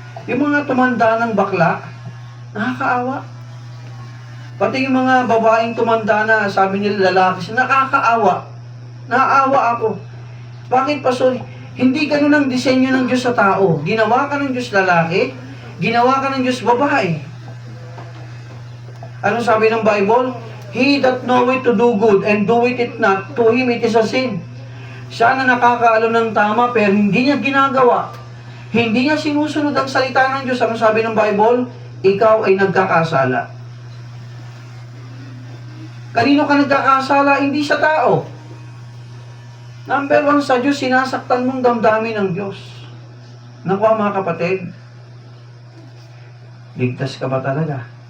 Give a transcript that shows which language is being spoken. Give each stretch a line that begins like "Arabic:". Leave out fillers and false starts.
Filipino: Yung mga tumanda ng bakla, nakakaawa. Pati yung mga babaeng tumanda na, sabi nila lalaki, nakakaawa. Naawa ako. Bakit, Pastor? Hindi ganun ang disenyo ng Diyos sa tao. Ginawa ka ng Diyos lalaki, ginawa ka ng Diyos babae. Ano sabi ng Bible?
English: He that knoweth to do good and doeth it not, to him it is a sin.
Filipino: Siya na nakakaalam ng tama pero hindi niya ginagawa. Hindi niya sinusunod ang salita ng Diyos. Ano sabi ng Bible? Ikaw ay nagkakasala. Kanino ka nagkakasala? Hindi sa tao. Number 1 sa Diyos, sinasaktan mong damdamin ng Diyos. Naku mga kapatid, ligtas ka ba talaga?